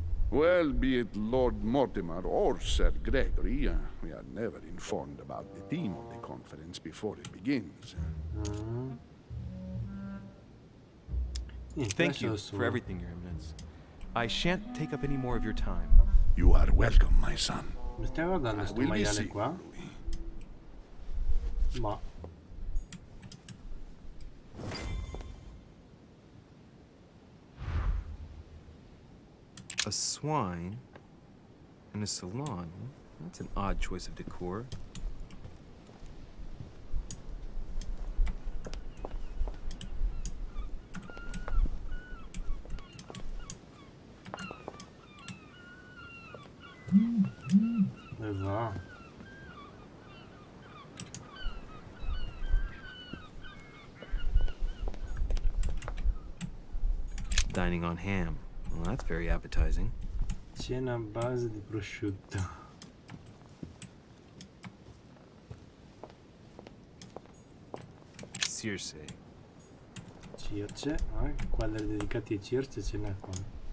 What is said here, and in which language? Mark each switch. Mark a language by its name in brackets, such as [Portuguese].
[English] Well, be it Lord Mortimer or Sir Gregory, we are never informed about the theme of the conference before it begins. Thank you for everything, Your Eminence. I shan't take up any more of your time. You are welcome, my son. [Italian] Mi stai guardando sto maiale qua? Ma... [English] A swine in a salon? That's an odd choice of decor. [Italian] Dove va? [English] Dining on ham. Well, that's very appetizing. [Italian] Cena a base di prosciutto. Circe. Circe, quadri dedicati a Circe ce n'è qua.